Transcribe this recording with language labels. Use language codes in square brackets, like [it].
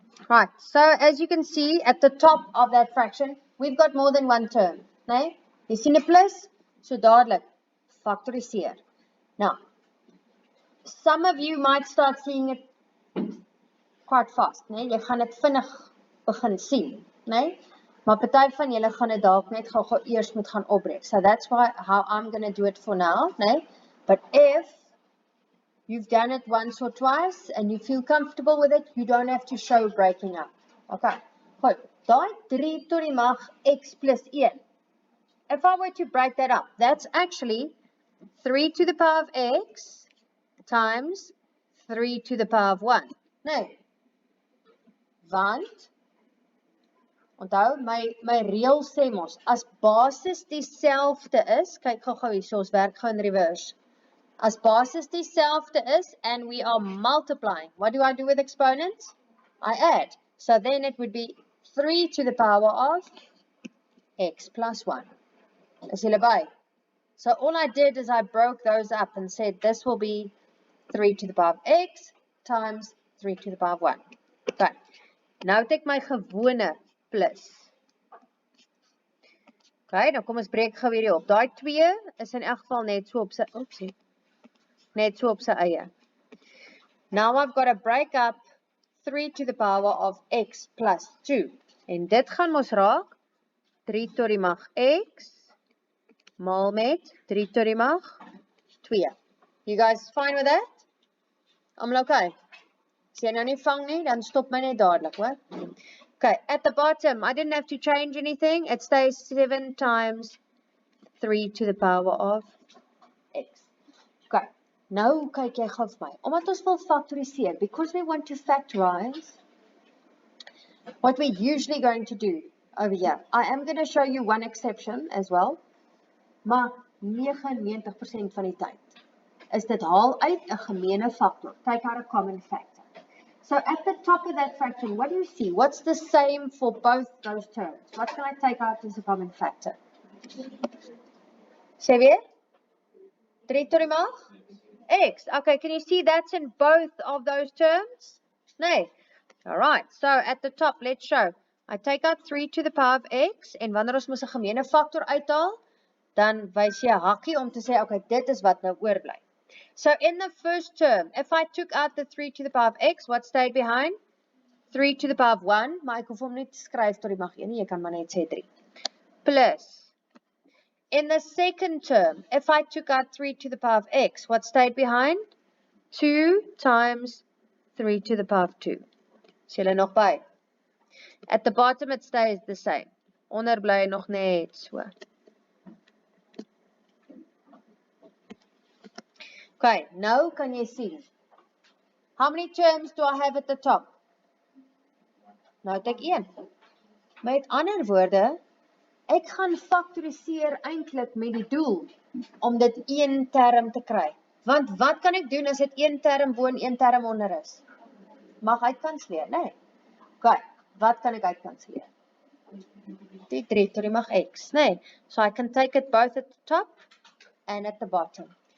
[en] Right, so as you can see at the top of that fraction, we've got more than one term, né? [af] Jy sien 'n plus, so dadelik factoriseer. [en] Now, some of you might start seeing it quite fast, né? [af] Jy gaan dit vinnig begin sien, né? Maar party van julle gaan dit dalk net gou eers moet gaan opbreek. [en] So that's how I'm going to do it for now, né? But if you've done it once or twice and you feel comfortable with it, you don't have to show breaking up. Okay. Goed. [af] Daai 3 tot die mag x plus 1. [en] If I were to break that up, that's actually 3 to the power of x times 3 to the power of 1. Nee. Want, onthou, my reël sê mos, as basis dieselfde is, kyk gou hierso, ons werk gou in reverse. [af] As basis dieselfde is [en] and we are multiplying, what do I do with exponents? I add. So then it would be 3 to the power of x plus 1. [af] Is julle by? [en] So all I did is I broke those up and said this will be 3 to the power of x times 3 to the power of 1. Okay. [af] Nou het ek my gewone plus. Okay, nou kom ons breek gou hierdie op. Daai 2 is in elk geval net so op sy eie. [en] Now I've got to break up 3 to the power of x plus 2. [af] En dit gaan mos raak 3 tot die mag x maal met 3 tot die mag 2. [en] You guys fine with that? [af] Almal okay? As jy nou nie vang nie, dan stop my net dadelik, hoor. [en] Okay, at the bottom, I didn't have to change anything. It stays 7 times 3 to the power of x. [af] Okay, nou kyk jy gou vir my. Omdat ons wil factoriseer, [en] because we want to factorize, what we're usually going to do over here, I am going to show you one exception as well, [af] maar 99% van die tyd is dit haal uit 'n gemeene factor. [en] Take out a common factor. So at the top of that fraction, what do you see? What's the same for both those terms? What can I take out as a common factor? [af] Sê weer? 3 tot die mag? X. [en] Okay, can you see that's in both of those terms? Nee. Alright, so at the top, let's show. I take out 3 to the power of x, [af] en wanneer ons moet 'n gemeene factor uithaal, dan wys jy 'n hakkie om te sê, okay, dit is wat nou oorbly. [en] So in the first term, if I took out the 3 to the power of x, what stayed behind? 3 to the power of 1, [af] maar ek hoef hom nie te skryf tot die mag 1 nie, jy kan maar net sê 3. [en] Plus, in the second term, if I took out 3 to the power of x, what stayed behind? 2 times 3 to the power of 2. [af] Is julle nog by? [en] At the bottom it stays the same. [af] Onder bly nog net so. Okay, nou kan jy sien. [en] How many terms do I have at the top? [af] Nou het ek 1. Met ander woorde, ek gaan factoriseer eintlik met die doel om dit een term te kry. Want wat kan ek doen as dit een term bo en een term onder is? Mag uitkansleer, nee. Okay, wat kan ek uitkansleer? Die 3 tot die mag x, nee. [en] So I can take it both at the top and at the bottom.